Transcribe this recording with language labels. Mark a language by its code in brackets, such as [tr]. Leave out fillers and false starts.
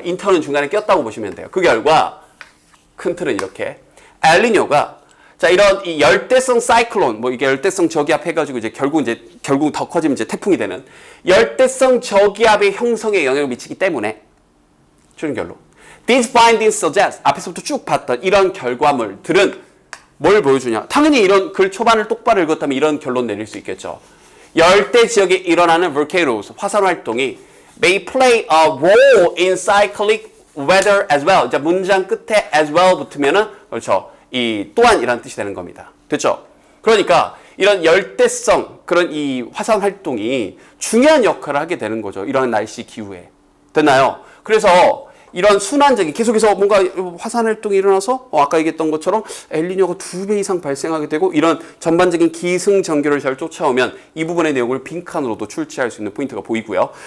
[ko] in turn은 중간에 꼈다고 보시면 돼요. 그 결과 큰 틀은 이렇게 El Niño가 자, 이런 이 열대성 사이클론, 뭐 이게 열대성 저기압 해가지고 결국 더 커지면 이제 태풍이 되는 열대성 저기압의 형성에 영향을 미치기 때문에 최종 결론. [en] These findings suggest [ko] 앞에서부터 쭉 봤던 이런 결과물들은 뭘 보여주냐? 당연히 이런 글 초반을 똑바로 읽었다면 이런 결론 내릴 수 있겠죠. 열대 지역에 일어나는 volcanoes, 화산 활동이 [en] may play a role in cyclic weather as well. [ko] 자, 문장 끝에 as well 붙으면은 그렇죠. 이 또한이라는 뜻이 되는 겁니다. 됐죠? 그러니까 이런 열대성 그런 이 화산 활동이 중요한 역할을 하게 되는 거죠. 이런 날씨 기후에. 됐나요? 그래서 이런 순환적인 계속해서 뭔가 화산 활동이 일어나서 아까 얘기했던 것처럼 엘니뇨가 2배 이상 발생하게 되고 이런 전반적인 기승전결을 잘 쫓아오면 이 부분의 내용을 빈칸으로도 출제할 수 있는 포인트가 보이고요.